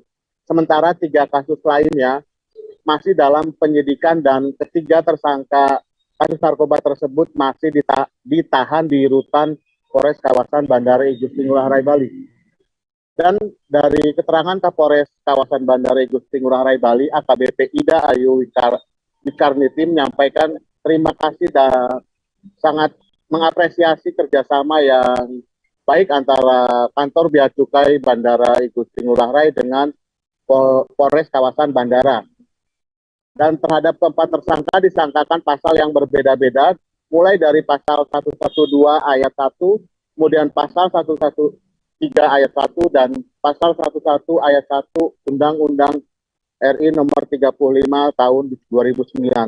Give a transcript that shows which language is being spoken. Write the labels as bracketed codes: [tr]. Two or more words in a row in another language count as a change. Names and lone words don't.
[id] Sementara 3 kasus lainnya masih dalam penyidikan dan ketiga tersangka kasus narkoba tersebut masih ditahan di rutan Polres kawasan Bandara Igusti Ngurah Rai Bali. Dan dari keterangan Kapolres kawasan Bandara Igusti Ngurah Rai Bali, AKBP Ida Ayu Wikarniti menyampaikan terima kasih dan sangat mengapresiasi kerjasama yang baik antara kantor Bea Cukai Bandara Igusti Ngurah Rai dengan Polres kawasan Bandara. Dan terhadap keempat tersangka disangkakan pasal yang berbeda-beda, mulai dari pasal 112 ayat 1, kemudian pasal 113 ayat 1, dan pasal 11 ayat 1 Undang-Undang RI nomor 35 tahun 2009.